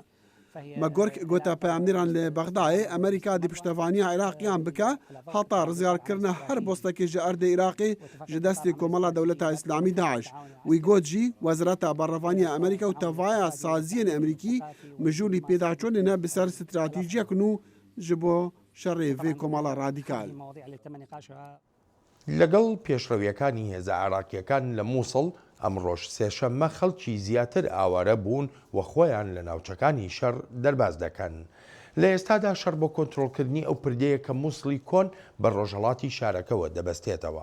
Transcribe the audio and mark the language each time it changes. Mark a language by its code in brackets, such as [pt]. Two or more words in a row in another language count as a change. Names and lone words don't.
[ku] McGurk gote peyamnêran li Bexdayê Amerîka di piştevaniya Iraqiyan bike heta rizgarkirina her postekê ji erdê Iraqê ji destê komala Dewleta İslamî Daeş. Wî got jî Wezareta Berrevaniya Amerîka û tevaya saziyên Amerîkî mijûlî pêdaçûnê ne bi ser stratîjiyek nû ji bo شەڕێ vê komala radîkal. [ckb] لەگەڵ پێشڕەویەکانی هێزە عێراقیەکان لە مووسڵ ئەمڕۆژ سێشەممە خەڵکی زیاتر ئاوارە بوون و خۆیان لە ناوچەکانی شەڕ دەرباز دەکەن. لە ئێستادا شەڕ بۆ کۆنتڕۆلکردنی ئەو پردەیە کە مووسڵی کۆن بە ڕۆژهەڵاتی شارەکەەوە دەبەستێتەوە.